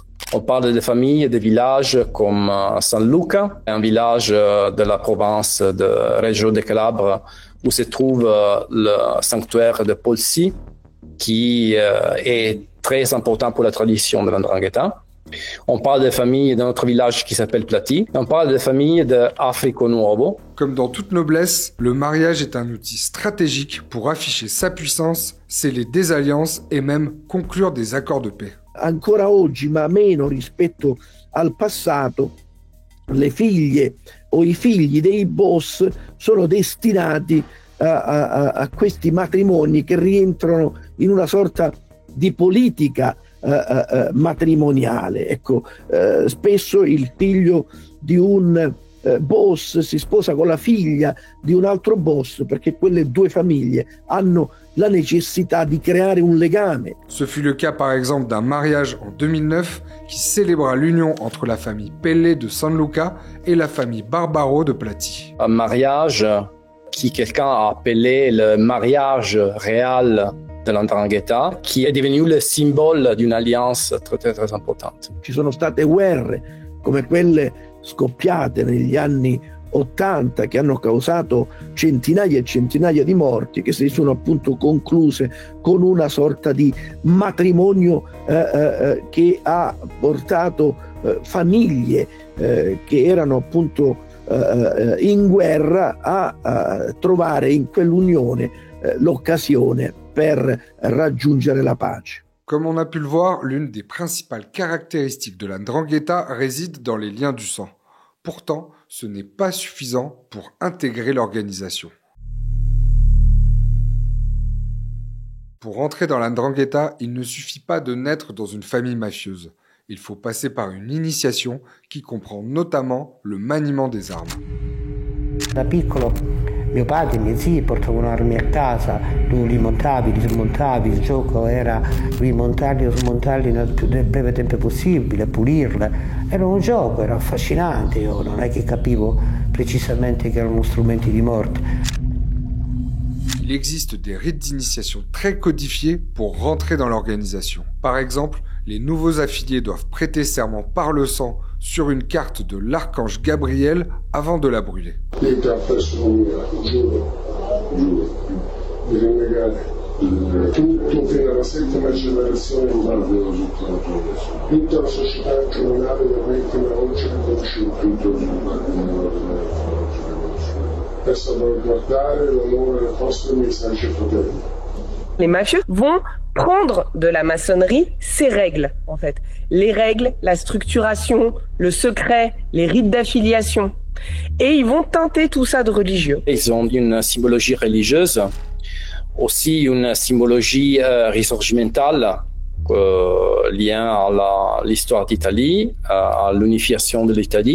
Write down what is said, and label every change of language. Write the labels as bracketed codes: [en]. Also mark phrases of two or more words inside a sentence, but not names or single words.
[fr] On parle de familles de villages comme San Luca, un village de la province de Reggio de Calabre, où se trouve le sanctuaire de Polsi, qui est très important pour la tradition de l'Andrangheta. On parle des familles d'un autre village qui s'appelle Plati. On parle des familles de Africo Nuovo. Comme dans toute noblesse, le mariage est un outil stratégique pour afficher sa puissance, sceller des alliances et même conclure des accords de paix. [it] Ancora oggi, ma meno rispetto al passato, le figlie o i figli dei boss sono destinati a questi matrimoni che rientrano in una sorta di politica matrimoniale. Ecco, spesso il figlio di un boss si sposa con la figlia di un altro boss perché quelle due famiglie hanno la necessità di creare un legame. [fr] Ce fut le cas par exemple d'un mariage en 2009 qui célébra l'union entre la famille Pelle de San Luca et la famille Barbaro de Plati. Un mariage qui quelqu'un a appelé le mariage réel de l'Andrangheta, qui est devenu le symbole d'une alliance très, très, très importante. [it] Ci sono state guerre come quelle scoppiate negli anni 80 che hanno causato centinaia e centinaia di morti, che si sono appunto concluse con una sorta di matrimonio che ha portato famiglie che erano appunto in guerra a trovare in quell'unione l'occasione per raggiungere la pace. [fr] Comme on a pu le voir, l'une des principales caractéristiques de la 'Ndrangheta réside dans les liens du sang. Pourtant, ce n'est pas suffisant pour intégrer l'organisation. Pour entrer dans la 'Ndrangheta, il ne suffit pas de naître dans une famille mafieuse. Il faut passer par une initiation qui comprend notamment le maniement des armes. [it] Da piccolo mio padre e i miei zii portavano armi a casa, tu li montavi, li smontavi, il gioco era rimontarli o smontarli nel più breve tempo possibile, pulirle. Era un gioco, era affascinante, io non è che capivo precisamente che erano strumenti di morte. [fr] Il existe des rites d'initiation très codifiés pour rentrer dans l'organisation. Par exemple, les nouveaux affiliés doivent prêter serment par le sang sur une carte de l'archange Gabriel avant de la brûler. [it] Tutto fino alla settima generazione tutta la società comunale permette oggi di conoscere tutto per salvaguardare l'onore del vostro messaggio fratello. [fr] Les mafieux vont prendre de la maçonnerie ses règles, en fait. Les règles, la structuration, le secret, les rites d'affiliation. Et ils vont teinter tout ça de religieux. Ils ont une symbologie religieuse, aussi une symbologie risorgimentale liée à l'histoire d'Italie, à l'unification de l'Italie.